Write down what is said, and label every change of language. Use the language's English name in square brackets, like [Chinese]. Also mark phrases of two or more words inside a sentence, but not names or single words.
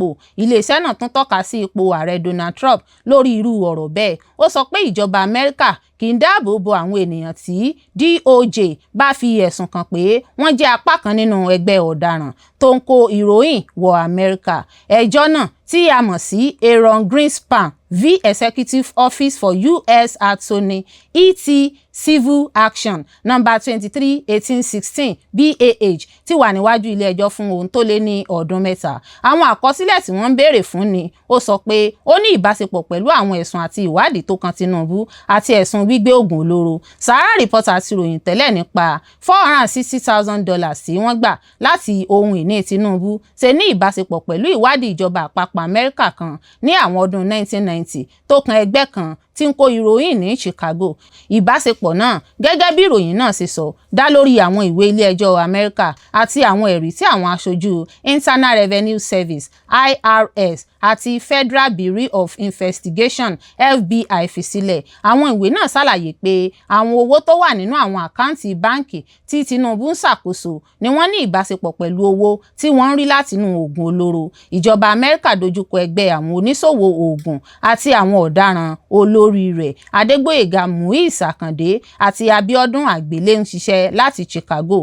[Yoruba] Iléeṣẹ́ náà tún tọ́ka sí ipò ààrẹ Donald Trump lórí irú ọ̀rọ̀ bẹ́ẹ̀. Ó sọ pé ìjọba Amẹ́ríkà kì í dáàbò bo àwọn ènìyàn tí DOJ bá fi ẹ̀sùn kàn pé wọ́n jẹ́ apá kan nínú ẹgbẹ́ ọ̀daràn tó ń kó ìròyìn wọ Amẹ́ríkà. Ẹjọ́ náà tí a mọ̀ sí Aaron Greenspan v Executive Office for U.S. Attorney ET Civil Action No. 23/1816 BAH ti wà níwájú ilé ẹjọ́ fún ohun tó lé ní ọdún 3. Àwọn àkọsílẹ̀ tí wọ́n ń béèrè fún ni ó sọ pé ó ní ìbáṣepọ̀ pẹ̀lú àwọn ẹ̀sùn àti ìwádìí tó kan Tinubu àti ẹ̀sùn gbígbé oògùn olóró. Sahara Reporter ti ròyìn tẹ́lẹ̀ nípa $460,000 tí wọ́n gbà láti ohun ìní Tinubu ṣe ní ìbáṣepọ̀ pẹ̀lú ìwádìí ìjọba àpapọ̀ Amẹ́ríkà kan ní àwọn ọdún 1990 tó kan ẹgbẹ́ kan tí ń kó ìròyìn ní Chicago. Ìbáṣepọ̀ náà, gẹ́gẹ́ bí ìròyìn náà ṣe sọ, dá lórí àwọn ìwé ilé ẹjọ́ Amẹ́ríkà àti àwọn ẹ̀rí tí àwọn aṣojú Internal Revenue Service IRS àti Federal Bureau of Investigation FBI fi sílẹ̀. Àwọn ìwé náà ṣàlàyé pé àwọn owó tó wà nínú àwọn àkáǹtì báǹkì tí Tinubu ń ṣàkóso ni wọ́n ní ìbáṣepọ̀ pẹ̀lú owó tí wọ́n ń rí látinú oògùn olóró. Ìjọba Amẹ́ríkà dojúkọ ẹgbẹ́ àwọn oníṣòwò oògùn àti àwọn ọ̀daràn olórí rẹ̀ Adégbóyèga Muiz Àkàndé àti Abíọ́dún Àgbélé ń ṣiṣẹ́ láti Chicago.